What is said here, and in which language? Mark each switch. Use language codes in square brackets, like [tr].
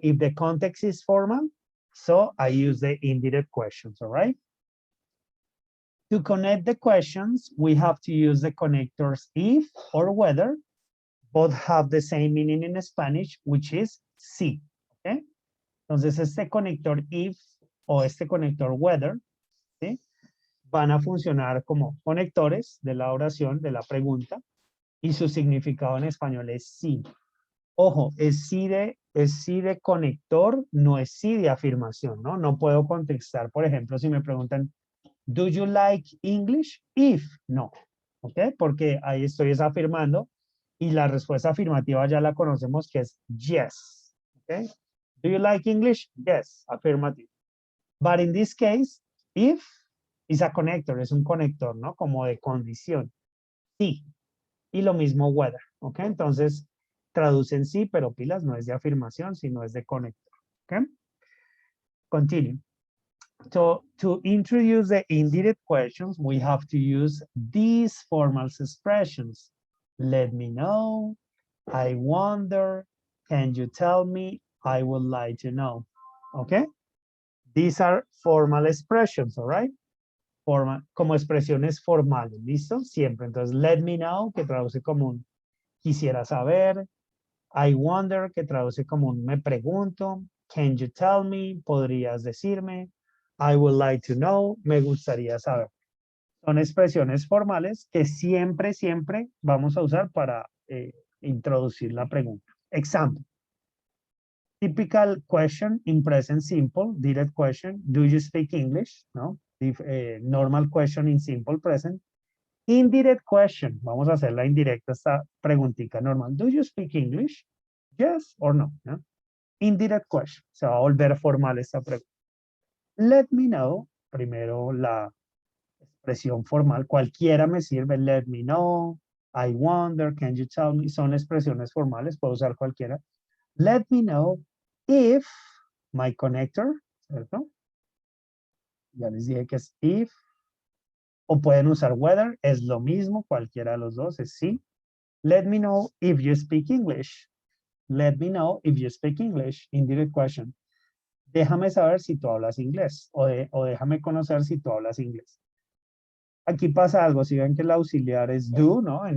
[en] If the context is formal, so I use the indirect questions, all right? To connect the questions, we have to use the connectors if or whether. Both have the same meaning in Spanish, which is si, ¿okay? [es] Entonces, este conector if o este conector whether, ¿sí? Van a funcionar como conectores de la oración, de la pregunta, y su significado en español es sí. Ojo, es sí de conector, no es sí de afirmación, ¿no? No puedo contestar, por ejemplo, si me preguntan, [en] ¿do you like English? [es] If, no, ¿ok? Porque ahí estoy afirmando. Y la respuesta afirmativa ya la conocemos, que es yes. [en] Okay? Do you like English? Yes, affirmative. But in this case, if is a connector, [es] es un conector, ¿no? Como de condición. Sí. Y lo mismo whether. ¿Ok? Entonces, traducen sí, pero pilas no es de afirmación, sino es de conector. [en] ¿Ok? Continue. So, to introduce the indirect questions, we have to use these formal expressions. Let me know, I wonder, can you tell me, I would like to know. Okay? These are formal expressions, all right? [es] Como expresiones formales, ¿listo? Siempre. Entonces, [en] let me know, [es] que traduce como un quisiera saber. [en] I wonder, [es] que traduce como un me pregunto. [en] Can you tell me, [es] podrías decirme. [en] I would like to know, [es] me gustaría saber. Son expresiones formales que siempre vamos a usar para introducir la pregunta. [en] Example. Typical question in present simple, direct question, do you speak English? No. Normal question in simple present. Indirect question, [es] vamos a hacer la indirecta, esta preguntita normal. [en] Do you speak English? Yes or no? ¿No? Indirect question, [es] se va a volver formal esta pregunta. [en] Let me know, [es] primero la expresión formal, cualquiera me sirve, [en] let me know, I wonder, can you tell me, [es] son expresiones formales, puedo usar cualquiera. [en] Let me know if my connector, ¿cierto? [es] Ya les dije que es if, o pueden usar whether, es lo mismo, cualquiera de los dos, es sí. [en] Let me know if you speak English. Let me know if you speak English, indirect question. [es] Déjame saber si tú hablas inglés, o déjame conocer si tú hablas inglés. Aquí pasa algo, si ven que el auxiliar es do, ¿no?